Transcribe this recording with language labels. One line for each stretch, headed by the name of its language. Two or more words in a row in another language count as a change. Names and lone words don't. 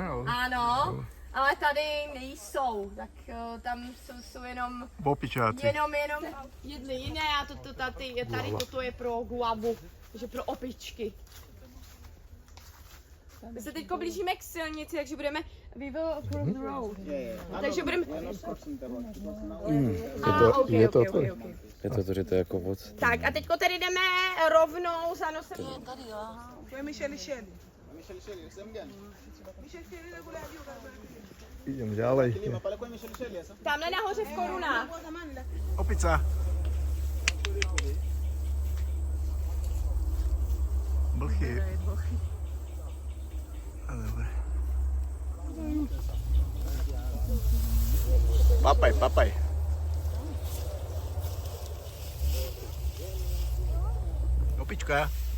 Czech: Ano. Ale tady nejsou, tak tam jsou jenom Opičáci. jenom jedny jiné a tady toto je pro guavu, takže pro opičky. My se teď blížíme k silnici, takže budeme
English: we will across the road.
Czech: Takže budeme...
Slovak: Je to otvorené.
Czech: Je to, že to je jako voc. Tak a teďko tady jdeme rovnou za nosem.
Slovak: Idem ďalej.
Czech: Tamhle nahoře v korunách.
Slovak: Opica. Blchy. A dobre. Papaj. Opička.